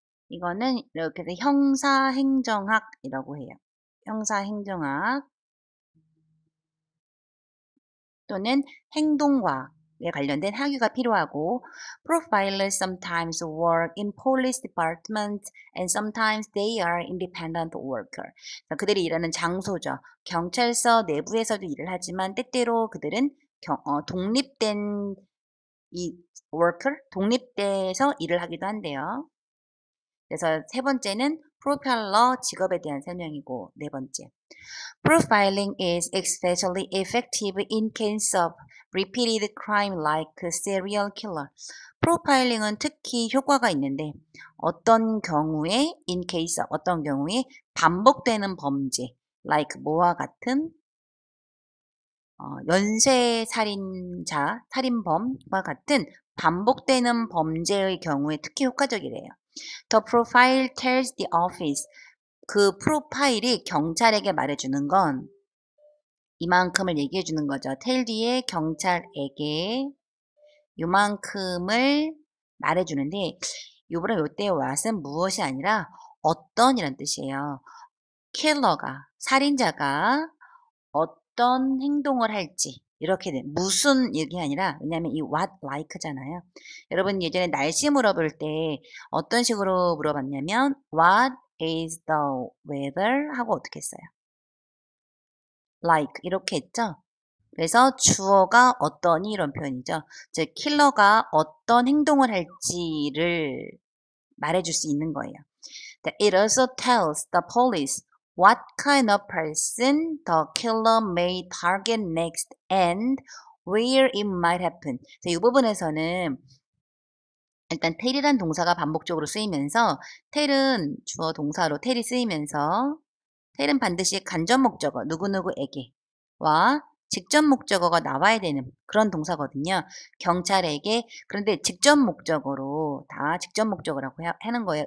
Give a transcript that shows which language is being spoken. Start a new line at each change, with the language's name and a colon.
Korean: 이거는 이렇게 해서 형사행정학이라고 해요. 형사행정학 또는 행동과학 관련된 학위가 필요하고
English: Profilers sometimes work in police departments and sometimes they are independent worker.
Korean: 그들이 일하는 장소죠. 경찰서 내부에서도 일을 하지만 때때로 그들은 독립된 이 worker, 독립돼서 일을 하기도 한대요. 그래서 세 번째는 프로파일러 직업에 대한 설명이고 네 번째.
English: Profiling is especially effective in case of repeated crime like serial killer.
Korean: 프로파일링은 특히 효과가 있는데 어떤 경우에
English: in case of
Korean: 어떤 경우에 반복되는 범죄 like 뭐와 같은 연쇄 살인자, 살인범과 같은 반복되는 범죄의 경우에 특히 효과적이래요.
English: The profile tells the office.
Korean: 그 프로파일이 경찰에게 말해주는 건 이만큼을 얘기해 주는 거죠. tell 뒤에 경찰에게 요만큼을 말해 주는데 요번에 요때 what은 무엇이 아니라 어떤이란 뜻이에요. 킬러가 살인자가 어떤 행동을 할지 이렇게 돼. 무슨 얘기 아니라 왜냐하면 이 what like잖아요. 여러분 예전에 날씨 물어볼 때 어떤 식으로 물어봤냐면
English: what is the weather
Korean: 하고 어떻게 했어요? like 이렇게 했죠. 그래서 주어가 어떠니 이런 표현이죠. 즉 킬러가 어떤 행동을 할지를 말해줄 수 있는 거예요.
English: It also tells the police what kind of person the killer may target next and where it might happen.
Korean: 이 부분에서는 일단 tell이란 동사가 반복적으로 쓰이면서 tell은 주어 동사로 tell이 쓰이면서 tell은 반드시 간접 목적어 누구누구에게와 직접 목적어가 나와야 되는 그런 동사거든요. 경찰에게 그런데 직접 목적어로 다 직접 목적어라고 하는 거예요.